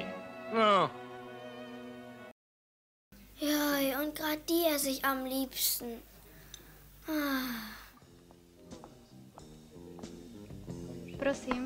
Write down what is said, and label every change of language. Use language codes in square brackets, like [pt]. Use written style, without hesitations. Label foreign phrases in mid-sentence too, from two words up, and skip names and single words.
[sk] No. Jaj, [de] und gerade die esse ich am liebsten. [sk] Prosím.